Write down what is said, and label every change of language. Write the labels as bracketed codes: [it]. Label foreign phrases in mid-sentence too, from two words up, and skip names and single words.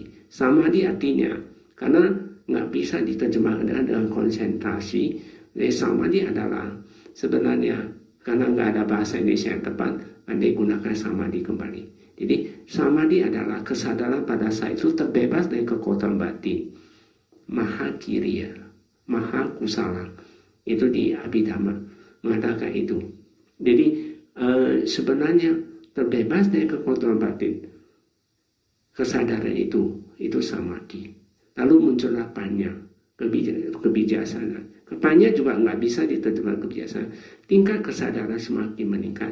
[id] Samadhi artinya, karena nggak bisa diterjemahkan dengan konsentrasi. Jadi samadhi adalah sebenarnya, karena nggak ada bahasa Indonesia yang tepat, Anda gunakan samadhi kembali. Jadi samadhi adalah kesadaran pada saat itu terbebas dari kekuatan batin. [pi] Maha kiriya, maha kusala. [id] Itu di Abhidhamma mengatakan itu. Jadi sebenarnya terbebas dari kekuatan batin. Kesadaran itu samadhi. Lalu muncullah panya, kebijaksanaan. Panya juga nggak bisa diterjemahkan kebijaksanaan. Tingkat kesadaran semakin meningkat.